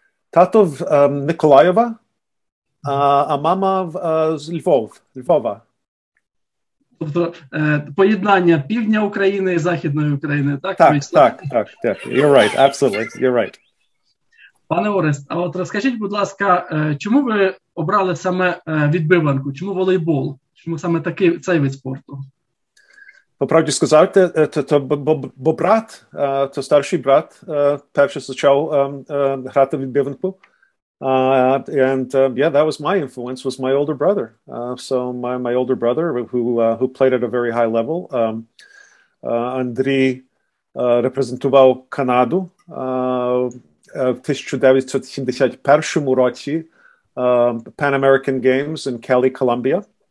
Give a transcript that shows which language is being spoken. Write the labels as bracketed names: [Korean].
[Ukrainian] Тато в Миколаєва, а мама з Львова. Тобто поєднання півдня України і Західної України, так? Так. [English] You're right, absolutely, you're right. [Ukrainian] Пане Орест, а от розкажіть, будь ласка, чому ви обрали саме відбиванку? Чому волейбол? Чому саме цей вид спорту? По правді сказати, бо брат, то старший брат, перший почав грати відбиванку. [English] And that was my influence, was my older brother. So my older brother, who played at a very high level, [Ukrainian] Андрій репрезентував Канаду в 1971 році [English] Pan American Games in Cali, Colombia.